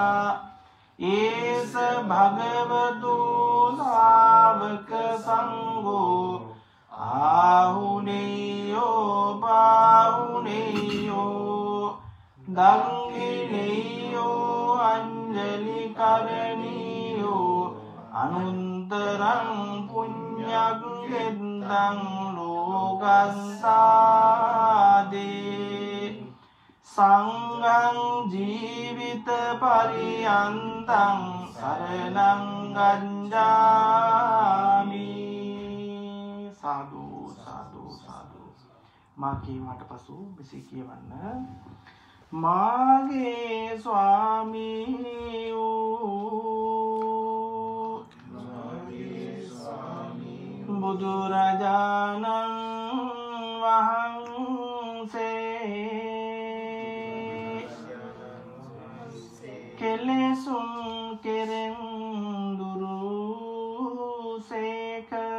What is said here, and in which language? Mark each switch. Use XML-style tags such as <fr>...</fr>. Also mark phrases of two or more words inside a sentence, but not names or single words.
<pi>ඒස භගවතු සාවක සංඝෝ ආහුනේයෝ පාහුනේයෝ දංගිනේයෝ අංජලි කරණීයෝ අනුන්තරං පුඤ්ඤං ගෙන්දං ලෝකස්සාදේ සංඝං ජීවිත පරියන්තං සරණං ගච්ඡාමි සාදු සාදු සාදු</pi> <si>මා කීමට පසු මෙසේ කියවන්න මාගේ ස්වාමී බුදුරජාණන් වහන්සේ කෙලෙසුන් කෙරෙන් දුරුසේක</si>